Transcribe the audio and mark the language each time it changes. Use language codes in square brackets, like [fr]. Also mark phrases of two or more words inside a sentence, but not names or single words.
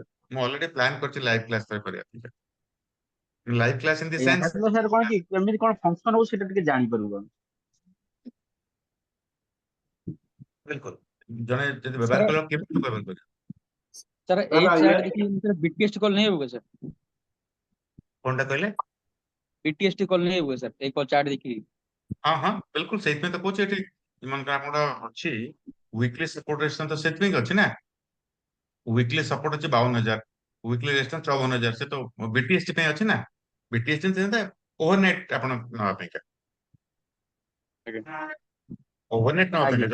[or] ମୁଁ [en] already plan [or] କରିଛି [en] live class [or] ଥରେ କରିବା ପାଇଁ। [en] live class in the [or] ଆଜ୍ଞା ସେନ୍ସ ହେଲେ ସାର୍ କଣ କି କେମିତି କଣ ଫଙ୍କସନ ହବ ସେଇଟା ଟିକେ ଜାଣିପାରିବୁ ଆମେ। ବିଲକୁଲ ଜଣେ ଯଦି ବ୍ୟବହାର ସାର୍ କରିବ କେମିତି ବ୍ୟବହାର କରିବ ସାର୍ ସାର୍ ଏଇ ଆଜ୍ଞା ଚାର୍ଟ [hi] देखिए [en] BTST call [hi] नहीं होगा सर? [or] କଣଟା କହିଲେ? [en] BTST call [hi] नहीं होगा सर एक और चार्ट देखिए। [or] ହଁ ହଁ ବିଲକୁଲ ସେଇଥିପାଇଁ ତ କହୁଛି ଏଠି ଏମାନଙ୍କର ଆମର ଅଛି [en] weekly support registration [or] ତ ସେଥିପାଇଁ ଅଛି ନା। [en] weekly support [or] ଅଛି 52,000, [en] weekly registration [or] 54,000। ସେ ତ ବିଟିଏସଟି ପାଇଁ ଅଛି ନା। [en] BTST overnight [or] ଆପଣ ନେବା ପାଇଁକା ଓଭରନାଇଟ୍ ନେବା ପାଇଁକା